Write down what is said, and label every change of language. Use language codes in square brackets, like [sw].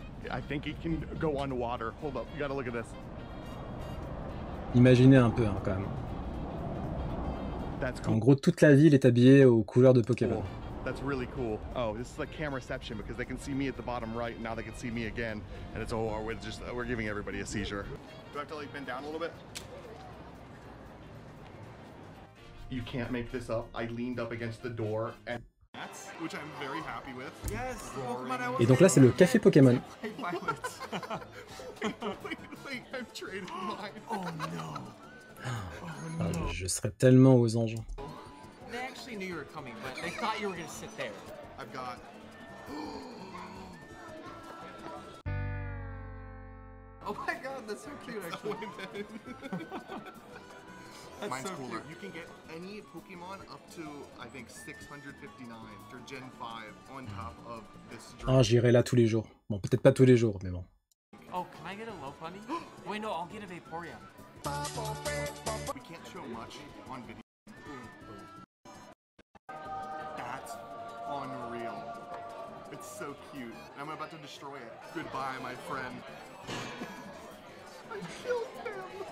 [en] I think it can go on water. Hold up, you gotta look at this. [fr] Imaginez un peu, hein, quand même. [en] That's cool. [fr] En gros, toute la ville est habillée aux couleurs de Pokémon. [en] That's really cool. Oh, this is like camera reception because they can see me at the bottom right, and now they can see me again, and it's we're giving everybody a seizure. Do I have to like bend down a little bit? You can't make this up. I leaned up against the door and which I'm very happy with. Yes. [fr] Et donc là, c'est le café Pokémon. [en] Wait, I've traded mine. Oh no. [fr] Ah, je serais tellement aux anges. [en] They actually knew you were coming, but they thought you were gonna sit there. I've got. Oh my god, that's so cute actually. That's Mine's so cooler. cute. You can get any Pokemon up to, I think, 659 for Gen 5 on top of this drink. [fr] Ah, j'irai là tous les jours. Bon, peut-être pas tous les jours, mais bon. [en] Oh, can I get a Lopunny? Wait, no, I'll get a Vaporeon. We can't show much on video. That's unreal. It's so cute. I'm about to destroy it. Goodbye, my friend. I killed him.